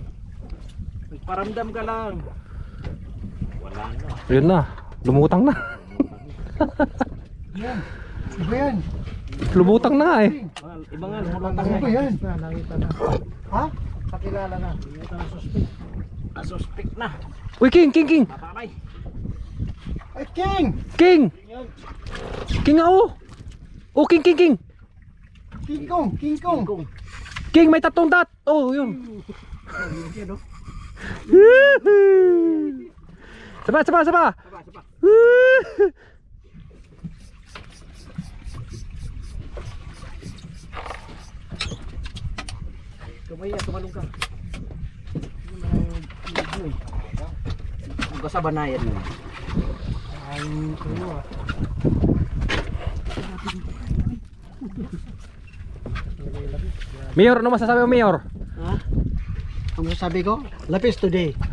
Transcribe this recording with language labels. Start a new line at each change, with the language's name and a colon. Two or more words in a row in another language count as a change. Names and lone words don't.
Filipino: Nagparamdam ka lang. Wala na. Yun na. Lumutang na. Yan. Iba yan. Lumutang na nga eh. Iba nga, lumutang Ano ba yan? Nakita na. Ha? Kakilala na. Nakita na suspect. Suspect na. Uy, King, King, King. Papakay. Ay, King! King! King nga oh! Oh, King, King, King! King Kong! King Kong! King, may tatlong dot! Oh, yun. Saba, saba, saba! Kumaya, tumalong ka. Huwag ka sa banayan mo. Ayun ko ah. Mayor, ano masasabi mo, Mayor? Ha? Ang masasabi ko? Lapis today.